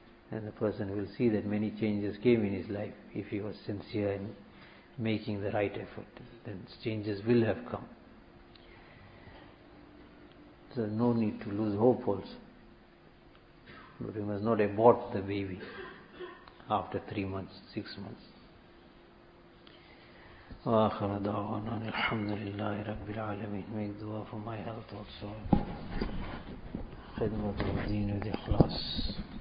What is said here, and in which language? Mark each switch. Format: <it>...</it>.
<en>And the person will see that many changes came in his life if he was sincere in making the right effort, then changes will have come. So no need to lose hope also. But we must not abort the baby after 3 months, 6 months.</en> <ar>وآخر دعوانا الحمد لله رب العالمين.</ar> <en>Make dua for my health also.</en> <ar>خدمة الدين</ar> <en>with ikhlas.</en>